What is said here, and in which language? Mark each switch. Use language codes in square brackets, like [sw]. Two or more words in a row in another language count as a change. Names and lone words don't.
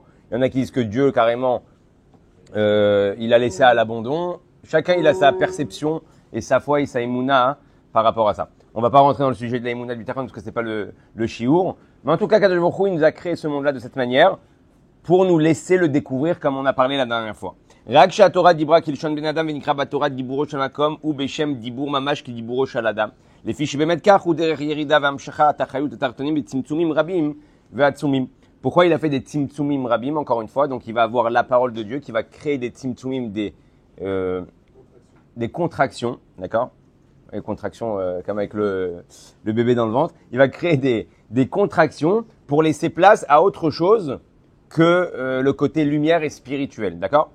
[fr] Il y en a qui disent que Dieu, carrément, il a laissé à l'abandon. Chacun, il a sa perception et sa foi et sa émouna par rapport à ça. On va pas rentrer dans le sujet de la émouna du Bitachon parce que c'est pas le shiur. Mais en tout cas, [he] הקדוש ברוך הוא, [fr] il nous a créé ce monde-là de cette manière pour nous laisser le découvrir comme on a parlé la dernière fois. [he] רק שהתורה דיברה כלשון בן אדם ונקרא בתורה דיבורו של מקום ובשם דיבור ממש כדיבורו של אדם. לפי שבאמת כך הוא דרך ירידה והמשכת החיות התחתונים בצמצומים רבים ועצומים. [fr] Pourquoi il a fait des [he] צמצומים רבים, [fr] encore une fois? Donc il va avoir la parole de Dieu qui va créer des tzimtzumim, des contractions, d'accord? Des contractions comme avec le bébé dans le ventre. Il va créer des contractions pour laisser place à autre chose que le côté lumière et spirituel, d'accord?